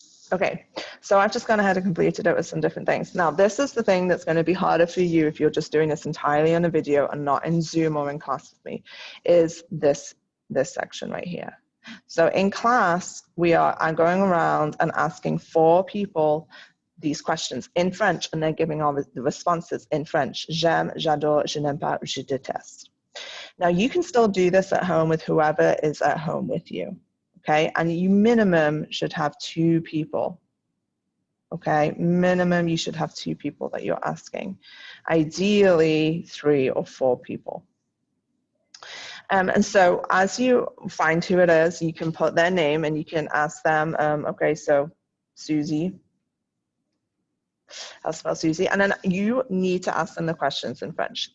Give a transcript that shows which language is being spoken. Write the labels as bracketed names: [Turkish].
[English] Okay, so I've just gone ahead and completed it with some different things. Now, this is the thing that's going to be harder for you if you're just doing this entirely on a video and not in Zoom or in class with me, is this section right here. So in class, I'm going around and asking 4 people these questions in French, and they're giving all the responses in French. [French] J'aime, j'adore, je n'aime pas, je déteste. [English] Now, you can still do this at home with whoever is at home with you. Okay, and you minimum should have 2 people. Okay, minimum you should have 2 people that you're asking. Ideally 3 or 4 people. And so as you find who it is, you can put their name and you can ask them, okay, so Susie, I'll spell Susie, and then you need to ask them the questions in French.